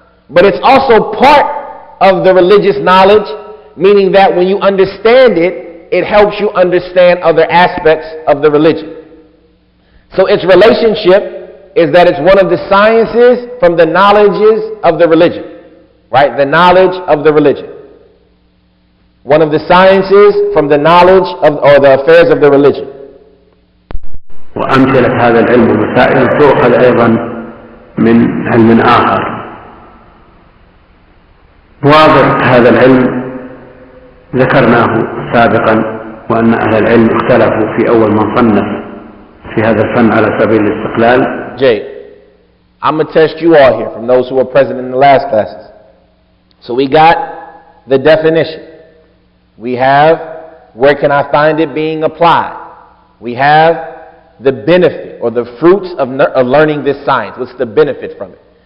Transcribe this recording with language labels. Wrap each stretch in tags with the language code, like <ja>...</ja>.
<en>But it's also part of the religious knowledge, meaning that when you understand it, it helps you understand other aspects of the religion. So its relationship is that it's one of the sciences from the knowledges of the religion. Right? The knowledge of the religion. One of the sciences from the knowledge of, or the affairs of the religion.</en> <ar>وأمثلة هذا العلم ومسائل تؤخذ أيضا من علم آخر. واضح هذا العلم ذكرناه سابقا، وأن أهل العلم اختلفوا في أول من صنف في هذا الفن على سبيل الاستقلال.</ar> <en>Jay, I'm going to test you all here from those who were present in the last classes. So we got the definition. We have where can I find it being applied. We have the benefit or the fruits of learning this science. What's the benefit from it?</en>